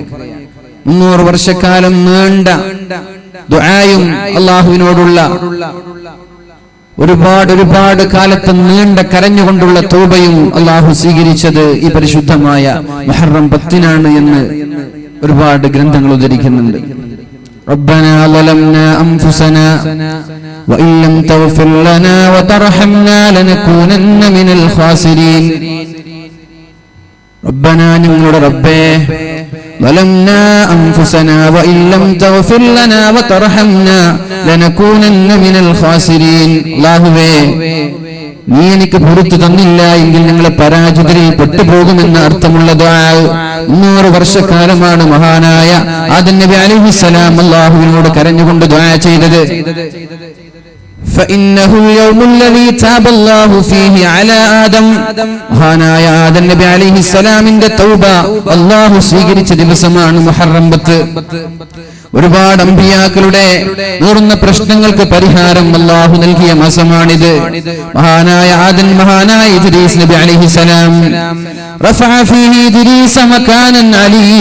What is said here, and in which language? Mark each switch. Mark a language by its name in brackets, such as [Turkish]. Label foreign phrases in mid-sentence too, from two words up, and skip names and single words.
[Malayalam] 300 വർഷക്കാലം നീണ്ട ദുആയും അല്ലാഹുവിനോടുള്ള ഒരുപാട് കാലത്ത് നീണ്ട കരഞ്ഞുകൊണ്ടുള്ള തൗബയും അല്ലാഹു സ്വീകരിച്ചത് ഈ പരിശുദ്ധമായ മുഹറം 10 എന്ന് ഒരുപാട് ഗ്രന്ഥങ്ങൾ ഉദ്ധരിക്കുന്നുണ്ട്. [Arabic] ربنا ظلمنا أنفسنا وإن لم تغفر لنا وترحمنا لنكونن من الخاسرين. ربنا [Malayalam] ഞങ്ങളുടെ റബ്ബേ [Arabic] ظلمنا أنفسنا وإن لم تغفر لنا وترحمنا لنكونن من الخاسرين. [Malayalam] അല്ലാഹുവേ നീ എനിക്ക് പുറത്തു തന്നില്ല എങ്കിൽ ഞങ്ങളെ പരാജിതരിൽ പെട്ടുപോകുമെന്ന് അർത്ഥമുള്ള ദുആ 300 വർഷക്കാലമാണ് മഹാനായ ആദം നബി അലൈഹിസ്സലാം അല്ലാഹുവിനോട് കരഞ്ഞുകൊണ്ട് ദുആ ചെയ്തത്. [Arabic] فإنه اليوم الذي تاب الله فيه على آدم. [Malayalam] മഹാനായ ആദം നബി അലൈഹിസ്സലാമിന്റെ തൗബ അല്ലാഹു സ്വീകരിച്ച ദിവസമാണ് മുഹറം 10. ഒരുപാട് അമ്പിയാക്കളുടെ നൂറുന്ന പ്രശ്നങ്ങൾക്ക് പരിഹാരം അല്ലാഹു നൽകിയ മാസമാണിത്. മഹാനായ ആദം മഹാനായ ഇദ്രീസ് നബി അലൈഹിസ്സലാം [Arabic] رفع فيه إدريس مكانا عليا.